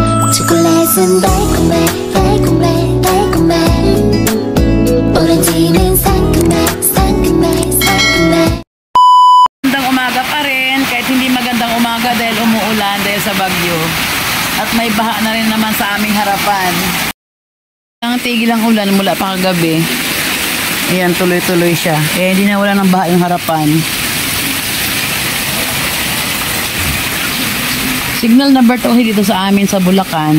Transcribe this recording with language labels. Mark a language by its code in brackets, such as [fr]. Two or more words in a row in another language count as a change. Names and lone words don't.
[ko] 초콜릿은 달콤해 달콤해 달콤해 오렌지는 상큼해 상큼해 상큼해. [tl] Magandang umaga pa rin kahit hindi magandang umaga dahil umuulan dahil sa bagyo at may baha na rin naman sa aming harapan. Ang tigil ang ulan mula pa kagabi. Ayan, tuloy-tuloy siya. Eh, hindi na wala ng baha yung harapan. Signal number 2 dito sa amin sa Bulacan.